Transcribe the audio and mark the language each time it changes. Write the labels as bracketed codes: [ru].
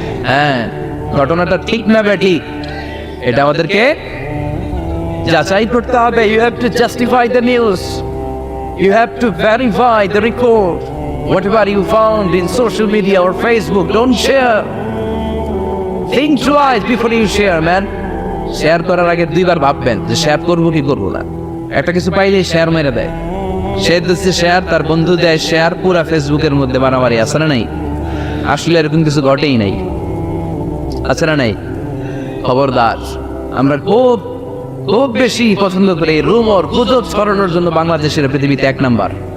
[bn] হ্যাঁ, ঘটনাটা ঠিক না বেঠিক এটা আমাদেরকে যাচাই করতে হবে। [en] You have to justify the news, you have to verify the report, whatever you found in social media or Facebook, don't share. Think twice before you share, man. [bn] Share করার আগে দুইবার ভাববেন যে শেয়ার করবো কি করবো না। একটা কিছু পাইলে শেয়ার মেরে দেয়, সে দিচ্ছে শেয়ার, তার বন্ধু দেয় শেয়ার, পুরা ফেসবুকের মধ্যে মারামারি, আছে না নাই? আসলে এরকম কিছু ঘটেই নাই, আছে না নাই? খবরদার, আমরা খুব খুব বেশি পছন্দ করি রুমর, গুজব ছড়ানোর জন্য বাংলাদেশের পৃথিবীতে 1 নাম্বার।